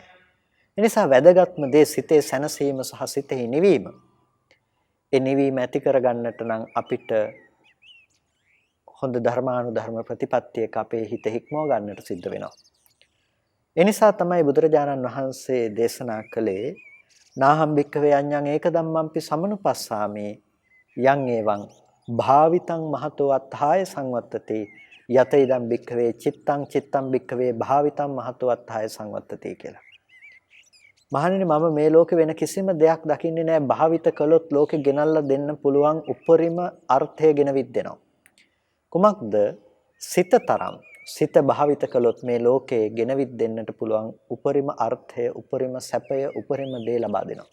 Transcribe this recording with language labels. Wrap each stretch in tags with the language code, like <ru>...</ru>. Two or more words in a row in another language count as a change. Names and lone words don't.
<si>ඒ නිසා වැදගත්ම දේ සිතේ සැනසීම සහ සිතෙහි නිවීම. ඒ නිවීම ඇති කරගන්නට නම් අපිට හොඳ ධර්මානුධර්ම ප්‍රතිපත්තියක අපේ හිත හික්මව ගන්නට සිද්ධ වෙනවා. ඒ නිසා තමයි බුදුරජාණන් වහන්සේ දේශනා කළේ</si> <pi>නාහම් භික්ඛවේ අඤ්ඤං ඒක ධම්මම්පි සමනුපස්සාමි යං එවං භාවිතං මහතෝ අත්ථාය සංවත්තති යත ඉදම් භික්ඛවේ චිත්තං භික්ඛවේ භාවිතං මහතෝ අත්ථාය සංවත්තති කියලා.</pi> <si>මහණෙනි මම මේ ලෝකේ වෙන කිසිම දෙයක් දකින්නේ නැහැ භාවිත කළොත් ලෝකෙ ගෙනල්ලා දෙන්න පුළුවන් උපරිම අර්ථය ගෙනවිත් දෙනවා. කුමක්ද? සිත තරම් සිත භාවිත කළොත් මේ ලෝකේ ගෙනවිත් දෙන්නට පුළුවන් උපරිම අර්ථය උපරිම සැපය උපරිම දේ ලබා දෙනවා.</si>